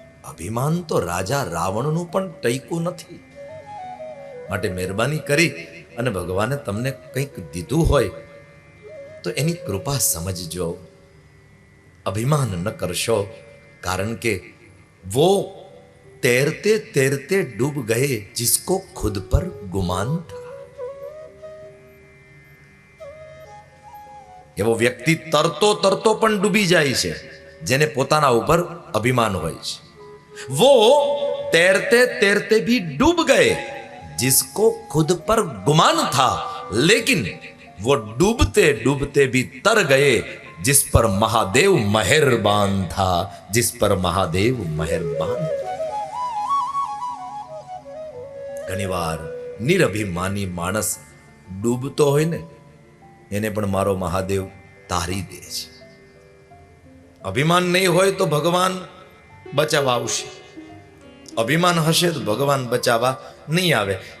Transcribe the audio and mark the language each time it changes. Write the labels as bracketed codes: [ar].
[gu] અભિમાન તો રાજા રાવણનું પણ ટઈકું નથી. માટે મહેરબાની કરી અને ભગવાને તમને કંઈક દીધું હોય તો એની કૃપા સમજજો. અભિમાન ન કરશો, કારણ કે [hi] वो तैरते तैरते डूब गए जिसको खुद पर गुमान था. [gu] એવો વ્યક્તિ તરતો તરતો પણ ડૂબી જાય છે જેને પોતાના ઉપર અભિમાન હોય છે. [hi] वो तैरते तैरते भी डूब गए जिसको खुद पर गुमान था, लेकिन वो डूबते डूबते भी तर गए जिस पर महादेव मेहरबान था, जिस पर महादेव मेहरबान. [gu] ઘણીવાર નિરભિમાની માણસ ડૂબતો હોય ને એને પણ મારો મહાદેવ તારી દે છે. અભિમાન નહીં હોય તો ભગવાન બચાવવા આવશે, અભિમાન હશે તો ભગવાન બચાવવા નહીં આવે.